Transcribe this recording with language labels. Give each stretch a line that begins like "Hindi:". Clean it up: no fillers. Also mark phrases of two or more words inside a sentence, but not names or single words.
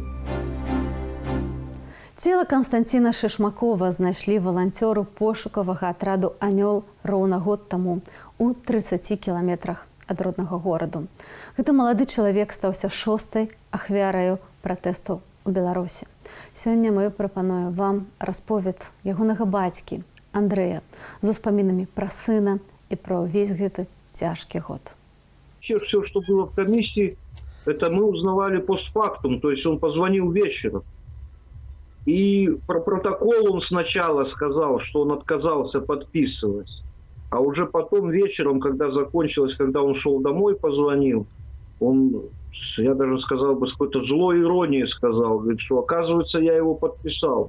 Belarusian: Цела Константина Шишмакова знайшлі валанцёры пошукавага атраду «Анёл» роўна год таму у 30 кіламетрах ад роднага гораду. Гэты малады чалавек стаўся 6-й ахвяраю пратэстаў у Беларусі. Сёння мы прапануем вам расповед ягонага бацькі Андрэя з успамінамі пра сына і пра ўвесь гэты цяжкі год.
Russian: Все, что было в комиссии, это мы узнавали постфактум, то есть он позвонил вечером. И про протокол он сначала сказал, что он отказался подписывать, а уже потом вечером, когда закончилось, когда он шел домой, позвонил, он, я даже сказал бы, с какой-то злой иронией сказал, говорит, что оказывается я его подписал.